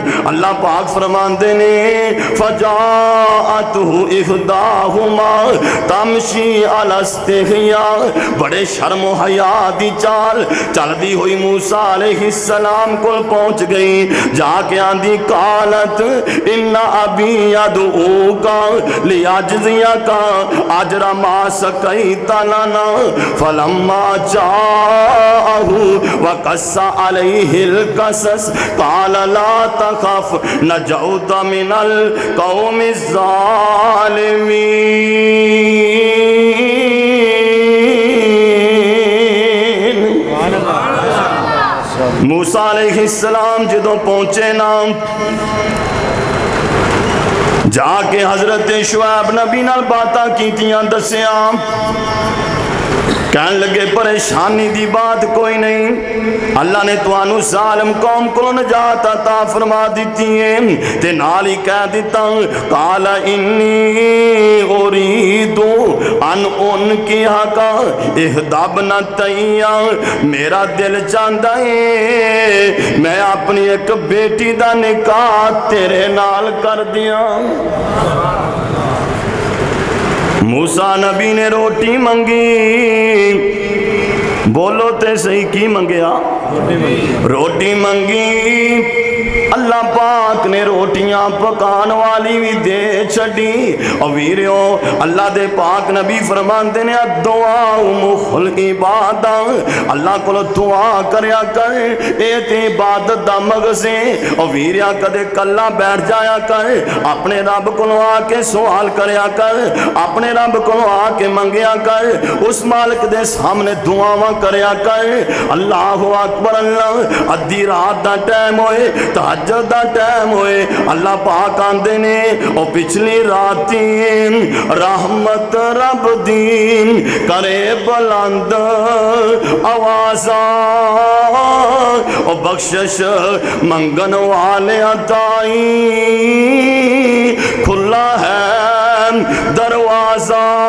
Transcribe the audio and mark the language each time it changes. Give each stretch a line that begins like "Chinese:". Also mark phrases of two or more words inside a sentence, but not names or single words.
Punjabi: اللہ پاک فرماندے نے
Arabic: فجاءتہ احداہما تمشی علی استحیاء،
Punjabi: بڑے شرم و حیا دی چال چل دی ہوئی موسیٰ علیہ السلام کو پہنچ گئی، جا کے آندھی
Arabic: قالت ان ابی یدعوکا لیجزیکا اجر ما سقیت لنا، فلما جاءہ وقص علیہ القصص قال لا تخف نجوت من القوم الظالمین۔
Punjabi: موسیٰ علیہ السلام جدوں پہنچے نا جا کے حضرت شعیب نبی نال باتاں کیتیاں دسیاں، کہن لگے پریشانی دی بات کوئی نہیں، اللہ نے توانو ظالم قوم کو نجات عطا فرما دیتی ہے، تے نال ہی کہہ دیتا
Arabic: قال انی اريد ان انکحکا احدابنا تیّا،
Punjabi: میرا دل چاہتا ہے میں اپنی ایک بیٹی دا نکاح تیرے نال کر دیا۔ موسیٰ نبی نے روٹی منگی، بولو تے صحیح کی منگیا؟ روٹی منگی، اللہ پاک نے روٹیاں پکان والی بھی دے چھڑی، اور ویریوں اللہ دے پاک نبی فرماندے نے
Arabic: دعا مخل عبادت،
Punjabi: اللہ کو دعا کریا کر اے تے عبادت دا مغزے، اور ویریاں کدے کلا بیٹھ جایا کر، اپنے رب کو آ کے سوال کریا کر، اپنے رب کو آ کے منگیا کر، اس مالک دے سامنے دعاواں کریا کر۔
Arabic: اللہ اکبر،
Punjabi: اللہ ادھی رات دا ٹائم ہوئے تہجد دا ٹائم ہوئے اللہ پاک آندے نے او پچھلی راتیں رحمت رب دین کرے بلند آوازاں، او بخشش منگن والے عطائی کھلا ہے دروازہ۔